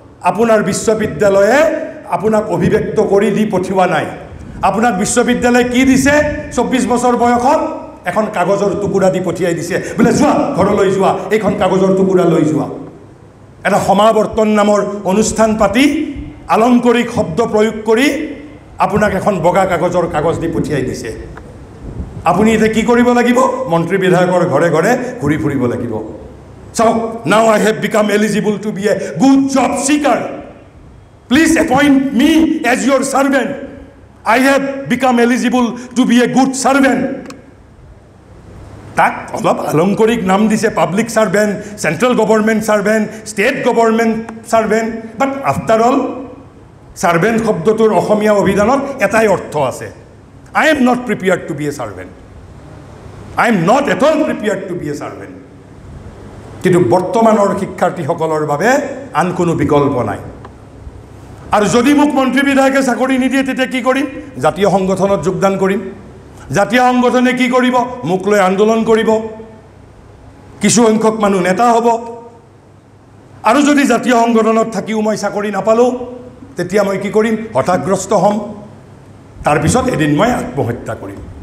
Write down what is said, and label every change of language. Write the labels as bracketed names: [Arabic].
[Assamese] আপোনাৰ বিশ্ববিদ্যালয়ে আপোনাক অভিব্যক্ত কৰি দি পঠিওৱা নাই আপোনাক বিশ্ববিদ্যালয়ে কি দিছে 24 বছৰ বয়সত এখন কাগজৰ টুকুৰা দি পঠিয়াই দিছে বলে যোৱা ঘৰলৈ যোৱা এইখন কাগজৰ টুকুৰা লৈ যোৱা এটা সমাৱৰ্তন নামৰ অনুষ্ঠান পাতি আলংকাৰিক শব্দ প্ৰয়োগ কৰি আপোনাক এখন বগা কাগজৰ কাগজ দি পঠিয়াই দিছে আপুনি এটা কি কৰিব লাগিব মন্ত্ৰী বিধায়কৰ ঘৰে ঘৰে ঘূৰি ফুৰিব লাগিব [English] So now I have become eligible to be a good job seeker. Please appoint me as your servant. I have become eligible to be a good servant. [Assamese] Tak olop alonkorik nam dise [English] public servant, central government servant, state government servant. But after all, [Assamese] servant শব্দটোৰ অসমীয়া অভিধানত এটাই অৰ্থ আছে. [English] I am not prepared to be a servant. I am not at all prepared to be a servant. [Assamese] কিন্তু বৰ্তমানৰ শিক্ষাৰ্থীসকলৰ বাবে আন কোনো বিকল্প নাই আৰু যদি মোক মন্ত্ৰী বিধায়কে চাকৰি নিদিয়ে তেতিয়া কি কৰিম জাতীয় সংগঠনত যোগদান কৰিম জাতীয় সংগঠনে কি কৰিব মোক লৈ আন্দোলন কৰিব কিছু সংখ্যক মানুহ নেতা হ'ব আৰু যদি জাতীয় সংগঠনত থাকিও মই চাকৰি নাপালো তেতিয়া মই কি কৰিম হতাগ্ৰস্ত হ'ম তাৰ পিছত এদিন মই আত্মহত্যা কৰিম